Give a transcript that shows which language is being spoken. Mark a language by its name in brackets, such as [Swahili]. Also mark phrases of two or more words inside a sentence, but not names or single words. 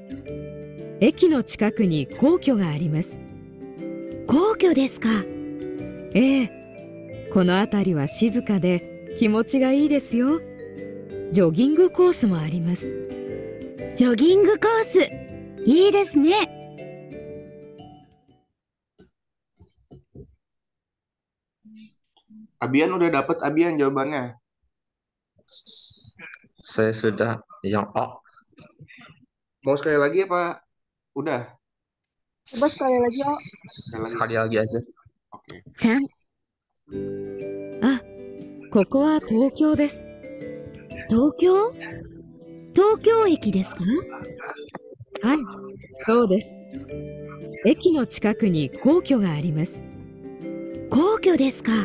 [Japanese] 駅の近くに皇居があります。皇居ですか？ええ、この辺りは静かで気持ちがいいですよ。ジョギングコースもあります。ジョギングコース、いいですね。 [Indonesian] Abian udah dapat Abian jawabannya. Saya sudah yang O. Mau sekali lagi apa? Udah. Coba sekali lagi, oh. Sekali lagi aja. Oke. 3. [Japanese] あ、ここは東京です。東京？東京駅ですか？はい、そうです。駅の近くに皇居があります。皇居ですか？